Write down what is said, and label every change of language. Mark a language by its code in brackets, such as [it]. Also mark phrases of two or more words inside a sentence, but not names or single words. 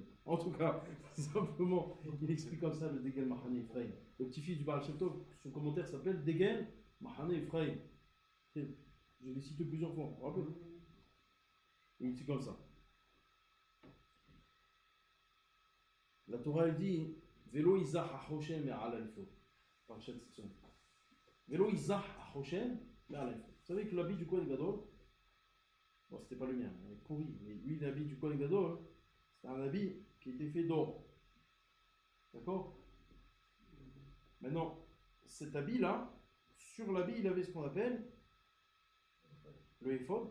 [fr] En tout cas, simplement, il explique comme ça le Degel Mahane Ephraim. Le petit-fils du Baal Shem Tov, son commentaire s'appelle Degel Mahane Ephraim. Je l'ai cité plusieurs fois, vous vous rappelez? Il dit comme ça. La Torah elle dit [he] ולא יזח החשן מעל האפוד. [fr] Parachat Tzitzon. [he] ולא יזח החשן מעל האפוד. [fr] Vous savez que l'habit du [he] כהן גדול, [fr] bon, c'était pas le mien, il est pourri, mais lui, l'habit du [he] כהן גדול, [fr] c'était un habit qui était fait d'or. D'accord? Maintenant, cet habit-là, sur l'habit, il avait ce qu'on appelle le éphod.